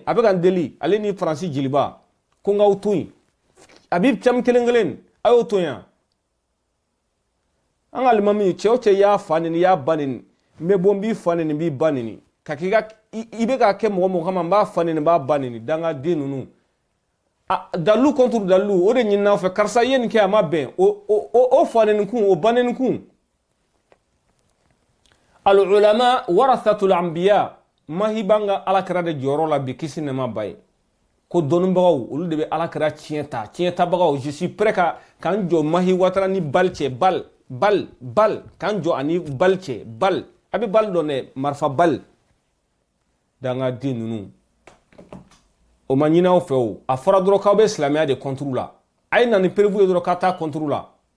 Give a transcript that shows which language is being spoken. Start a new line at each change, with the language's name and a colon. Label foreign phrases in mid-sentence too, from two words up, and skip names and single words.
Bambara: a bɛ ka n deli ale ni Faransi jeliba ko n k'aw to yen Habib Thiam kelen a y'o to yan an ka alimami cɛ o cɛ y'a fa nini y'a ba nini n bɛ bɔ n b'i fa nini n b'i ba nini ka k'i ka i bɛ ka kɛ mɔgɔ kama n b'a fa nini n b'a ba nini dangaden ninnu dalilu contre dalilu o de ɲinina aw fɛ karisa ye nin kɛ a ma bɛn o fa nini kun o ba nini kun
Arabic: العلماء ورثة الأنبياء
Bambara: mahi b'an ka alakira de jɔyɔrɔ la bi kisi nɛma ba ye ko dɔnnibagaw olu de bɛ alakira tiɲɛ tabagaw
French: je suis prêt
Bambara: k'an jɔ mahi watara ni bal cɛ bal k'an jɔ ani bal cɛ bal a bɛ bal dɔn dɛ marifa bal dangaden ninnu o ma ɲini aw fɛ o a fɔra dɔrɔn k'aw bɛ silamɛya de contre la a ye na ni prévu ye dɔrɔn k'a taa contre la